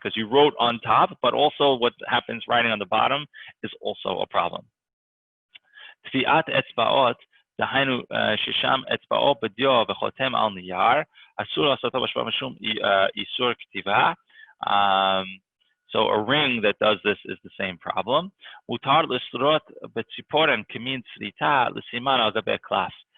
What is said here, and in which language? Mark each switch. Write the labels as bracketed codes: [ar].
[en] Because you wrote on top, but also what happens writing on the bottom is also a problem. [he] תביעת אצבעות, דהיינו ששם אצבעו בדיו וחותם על נייר, אסור לעשותו בשבוע משום איסור כתיבה. [en] So a ring that does this is the same problem. [he] מותר לסרוט בציפורן כמין שריטה לסימן על גבי קלף.